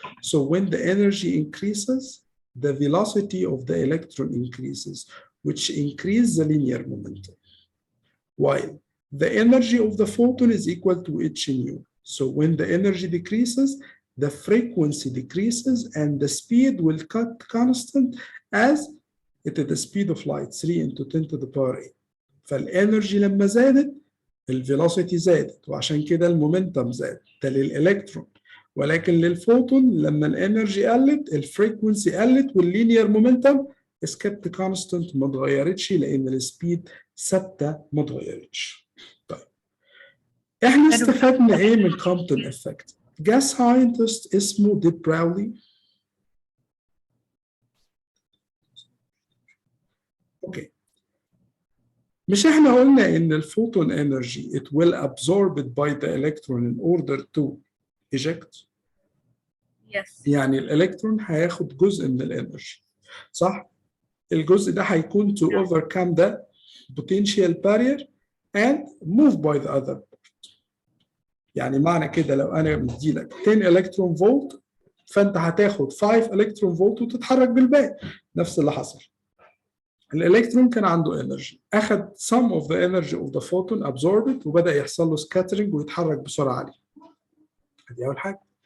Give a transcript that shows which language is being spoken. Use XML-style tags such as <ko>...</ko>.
<en>So when the energy increases, the velocity of the electron increases, which increases the linear momentum. While the energy of the photon is equal to h nu. So when the energy decreases, the frequency decreases and the speed will cut constant as it is the speed of light, 3 into 10 to the power 8.</en> <ar>فالانرجي لما زادت الفيلوسيتي زادت، وعشان كده المومنتم زاد. ده للالكترون. ولكن للفوتون لما الانرجي قلت الفريكونسي قلت واللينير مومنتم</ar> <en>is kept constant،</en> <ar>ما اتغيرتش لان السبيد ثابته ما اتغيرتش. طيب احنا استفدنا ايه من كومبتون افكت؟ جاس ساينتست اسمه دي براولي. اوكي، مش احنا قلنا ان الفوتون انرجي</ar> <en>it will absorb it by the electron in order to eject؟ Yes.</en> <ar>يعني الالكترون هياخد جزء من الانرجي، صح؟ الجزء ده هيكون</ar> <en>to overcome the potential barrier and move by the other part.</en> <ar>يعني معنى كده لو انا مديلك 10 الكترون فولت فانت هتاخد 5 الكترون فولت وتتحرك بالباقي. نفس اللي حصل. الالكترون كان عنده انرجي، اخذ</ar> <en>some of the energy of the photon absorbed</en> <ar>وبدا يحصل له scattering ويتحرك بسرعه عاليه. دي اول حاجه.</ar>